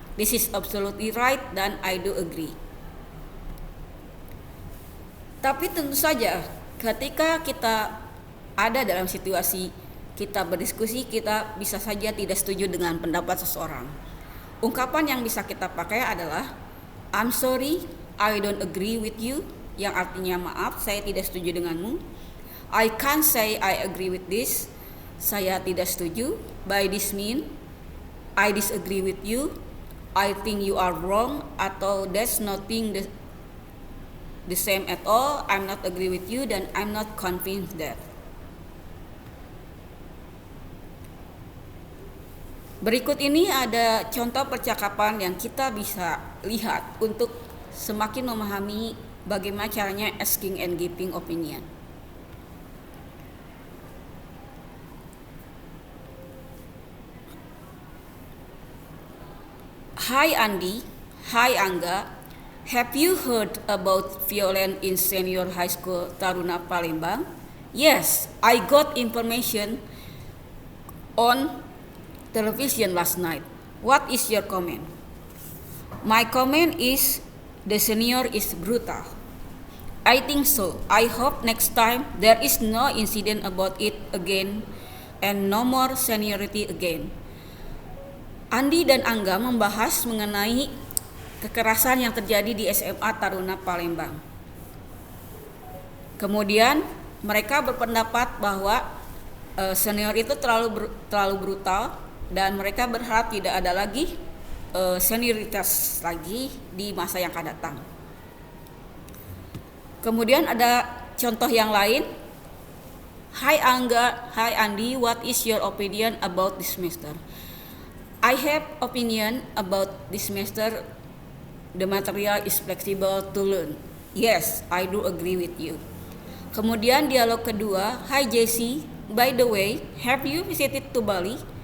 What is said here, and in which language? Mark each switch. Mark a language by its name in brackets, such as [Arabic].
[English] This is absolutely right, [Indonesian] dan [English] I do agree. [Indonesian] Tapi tentu saja ketika kita ada dalam situasi kita berdiskusi, kita bisa saja tidak setuju dengan pendapat seseorang. Ungkapan yang bisa kita pakai adalah [English] I'm sorry, I don't agree with you, [Indonesian] yang artinya maaf, saya tidak setuju denganmu. [English] I can't say I agree with this, [Indonesian] saya tidak setuju. [English] By this mean, I disagree with you, I think you are wrong, [Indonesian] atau [English] that's nothing the same at all, I'm not agree with you, [Indonesian] dan [English] I'm not convinced that. [Indonesian] Berikut ini ada contoh percakapan yang kita bisa lihat untuk semakin memahami bagaimana caranya [English] asking and giving opinion. Hi Andi, hi Angga, have you heard about violence in senior high school Taruna Palembang? Yes, I got information on television last night. What is your comment? My comment is the senior is brutal. I think so. I hope next time there is no incident about it again and no more seniority again. [Indonesian] Andi dan Angga membahas mengenai kekerasan yang terjadi di SMA Taruna Palembang. Kemudian mereka berpendapat bahwa Senior itu terlalu brutal dan mereka berharap tidak ada lagi senioritas lagi di masa yang akan datang. Kemudian ada contoh yang lain. [English] Hi Angga, hi Andi, what is your opinion about this semester? I have opinion about this semester. The material is flexible to learn. Yes, I do agree with you. [Indonesian] Kemudian dialog kedua, [English] hi Jessie, by the way, have you visited to Bali?